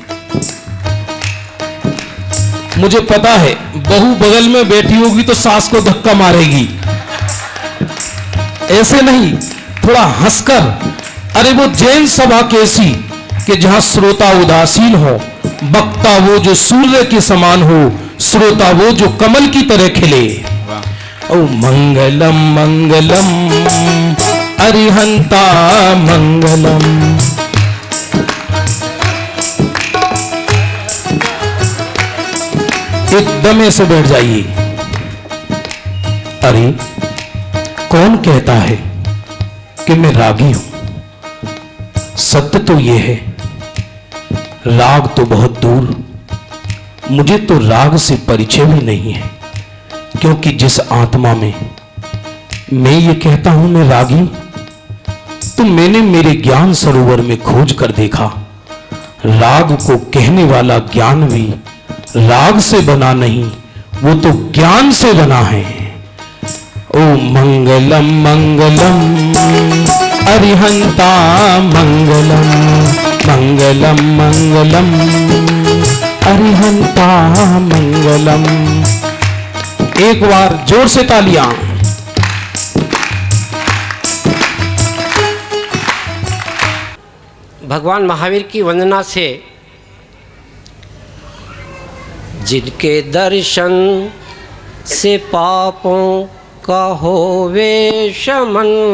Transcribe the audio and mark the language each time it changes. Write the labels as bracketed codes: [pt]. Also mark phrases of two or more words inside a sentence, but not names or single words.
[hi] मुझे पता है बहू बगल में बैठी होगी तो सास को धक्का मारेगी। ऐसे नहीं, थोड़ा हंसकर। अरे वो जैन सभा कैसी कि जहां श्रोता उदासीन हो, वक्ता वो जो सूर्य के समान हो, श्रोता वो जो कमल की तरह खिले। ओ मंगलम मंगलम अरिहंता मंगलम। एकदम ऐसे बैठ जाइए। अरे कौन कहता है कि मैं रागी हूं? सत्य तो यह है, राग तो बहुत दूर, मुझे तो राग से परिचय भी नहीं है। क्योंकि जिस आत्मा में मैं ये कहता हूं मैं रागी, तो मैंने मेरे ज्ञान सरोवर में खोज कर देखा, राग को कहने वाला ज्ञान भी राग से बना नहीं, वो तो ज्ञान से बना है। ओ मंगलम मंगलम अरिहंता मंगलम मंगलम मंगलम अरिहंता मंगलम। एक बार जोर से तालियां। भगवान महावीर की वंदना से जिनके दर्शन से पापों का होवे शमन,